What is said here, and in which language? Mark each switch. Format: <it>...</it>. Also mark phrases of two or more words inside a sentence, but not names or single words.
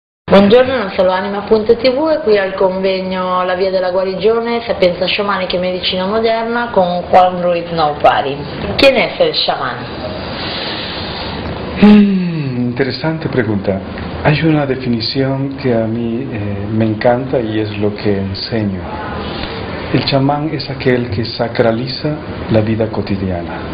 <it>Buongiorno, non solo Anima.tv e qui al convegno La Via della Guarigione, Sapienza Sciamanica e Medicina Moderna con Juan Ruiz Naupari.</it> <es>¿Quién es el chamán? Interesante pregunta. Hay una definición que a mí me encanta y es lo que enseño. El chamán es aquel que sacraliza la vida cotidiana.</es>